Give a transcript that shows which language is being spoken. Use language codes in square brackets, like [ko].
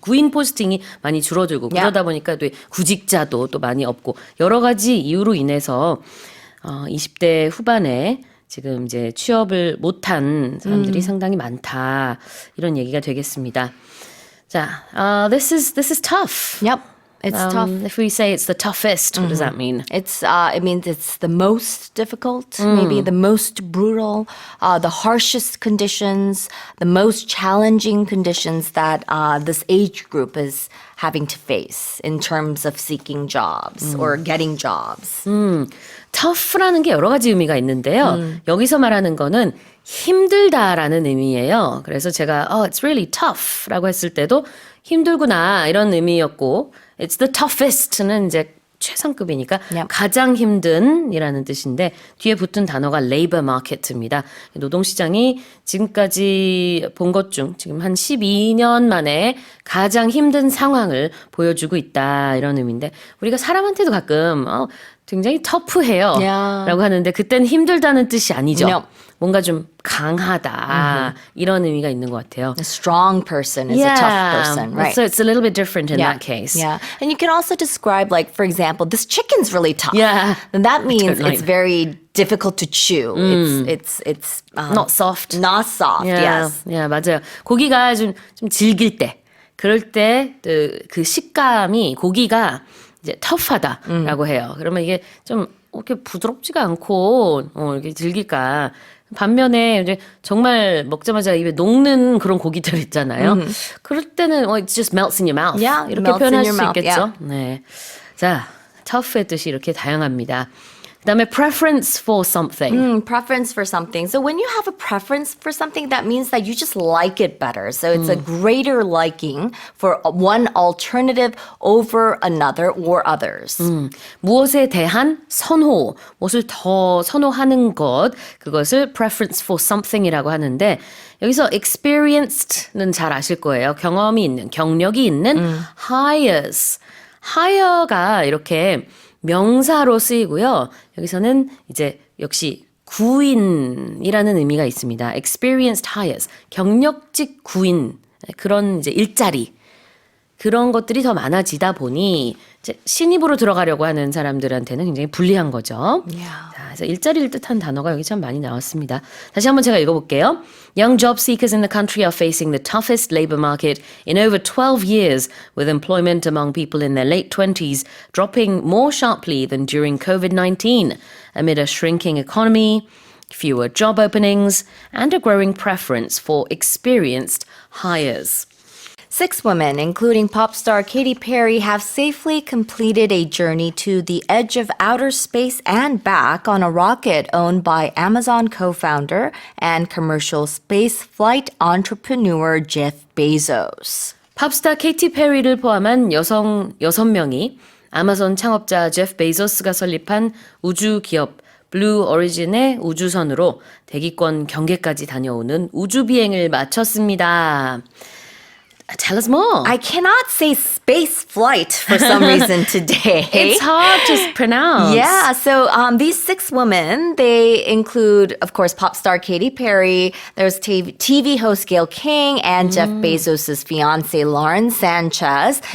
[ko] 구인 포스팅이 많이 줄어들고 [en] Yeah. [ko] 그러다 보니까 또 구직자도 또 많이 없고 여러 가지 이유로 인해서 20대 후반에 지금 이제 취업을 못한 사람들이 상당히 많다 이런 얘기가 되겠습니다. [en] 자, this is tough. Yep, it's tough. If we say it's the toughest, what does that mean? It means it's the most difficult, maybe the most brutal, the harshest conditions, the most challenging conditions that this age group is having to face in terms of seeking jobs or getting jobs. [ko] tough라는 게 여러 가지 의미가 있는데요. 여기서 말하는 거는 힘들다라는 의미예요. 그래서 제가 [en] it's really tough [ko] 라고 했을 때도 힘들구나 이런 의미였고 [en] it's the toughest [ko] 는 이제 최상급이니까 [en] Yep. [ko] 가장 힘든이라는 뜻인데 뒤에 붙은 단어가 labor market입니다. 노동시장이 지금까지 본 것 중 지금 한 12년 만에 가장 힘든 상황을 보여주고 있다 이런 의미인데 우리가 사람한테도 가끔 굉장히 터프해요 [en] Yeah. [ko] 라고 하는데 그때는 힘들다는 뜻이 아니죠. [en] No. [ko] 뭔가 좀 강하다 이런 의미가 있는 것 같아요. [en] A strong person is a tough person, right? So it's a little bit different in that case. Yeah. And you can also describe, like, for example, this chicken's really tough. Yeah. And that means Totally. it's very difficult to chew. It's Not soft. Not soft, yes. [ko] Yeah, 맞아요. 고기가 좀 질길 때, 그럴 때 그 식감이 고기가 이제 tough하다라고 해요. 그러면 이게 좀 이렇게 부드럽지가 않고 이렇게 질길까. 반면에 이제 정말 먹자마자 입에 녹는 그런 고기들 있잖아요. 그럴 때는 [en] it just melts in your mouth. Yeah, [ko] 이렇게 [en] melts in [ko] 표현할 [en] your [ko] 수 [en] mouth, [ko] 있겠죠. [en] yeah. [ko] 네. 자, tough의 뜻이 이렇게 다양합니다. 그다음에 [en] preference for something. Preference for something. So when you have a preference for something, that means that you just like it better. So it's a greater liking for one alternative over another or others. [ko] 무엇에 대한 선호, 무엇을 더 선호하는 것, 그것을 [en] preference for something [ko] 이라고 하는데 여기서 experienced는 잘 아실 거예요. 경험이 있는, 경력이 있는 hires. hire가 이렇게 명사로 쓰이고요. 여기서는 이제 역시 구인이라는 의미가 있습니다. experienced hires, 경력직 구인, 그런 이제 일자리. 그런 것들이 더 많아지다 보니 이제 신입으로 들어가려고 하는 사람들한테는 굉장히 불리한 거죠. 자, 그래서 일자리를 뜻한 단어가 여기 참 많이 나왔습니다. 다시 한번 제가 읽어볼게요. [en] Young job seekers in the country are facing the toughest labor market in over 12 years, with employment among people in their late 20s dropping more sharply than during COVID-19, amid a shrinking economy, fewer job openings, and a growing preference for experienced hires. 6 women, including pop star Katy Perry, have safely completed a journey to the edge of outer space and back on a rocket owned by Amazon co-founder and commercial space flight entrepreneur Jeff Bezos. [ko] 팝스타 케이티 페리를 포함한 여성 6명이 아마존 창업자 제프 베이조스가 설립한 우주 기업 블루 오리진의 우주선으로 대기권 경계까지 다녀오는 우주 비행을 마쳤습니다. [en] Tell us more. I cannot say space flight for some reason today. It's hard to pronounce. Yeah, so these 6 women, they include, of course, pop star Katy Perry, there's TV host Gayle King, and Jeff Bezos' fiance Lauren Sanchez.